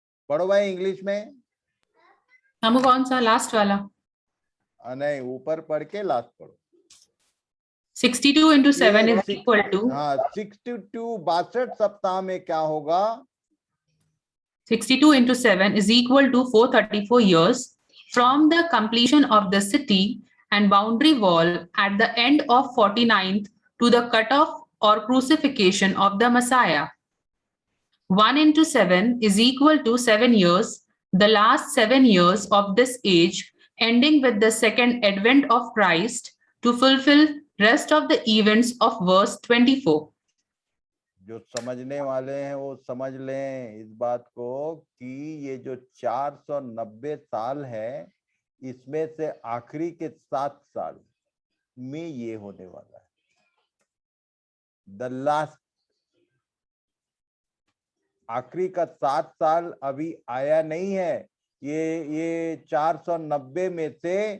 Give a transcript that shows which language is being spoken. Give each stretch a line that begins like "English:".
Hindi: पढ़ो भाई इंग्लिश में। हम कौन सा लास्ट वाला? नहीं, ऊपर पढ़ के लास्ट पढ़ो।
English: 62 into 7 is equal to,
Hindi: हाँ, 62 62 सप्ताह में क्या होगा?
English: 62 into 7 is equal to 434 years from the completion of the city and boundary wall at the end of 49th to the cutoff or crucifixion of the Messiah. 1 into 7 is equal to 7 years, the last 7 years of this age, ending with the second advent of Christ to fulfill rest of the events of verse 24.
Hindi: जो समझने वाले हैं वो समझ लें इस बात को कि ये जो 490 साल है, इसमें से आखिरी के 7 साल में ये होने वाला है।
English: the last,
Hindi: आखिरी का 7 साल अभी आया नहीं है। ये 490 में से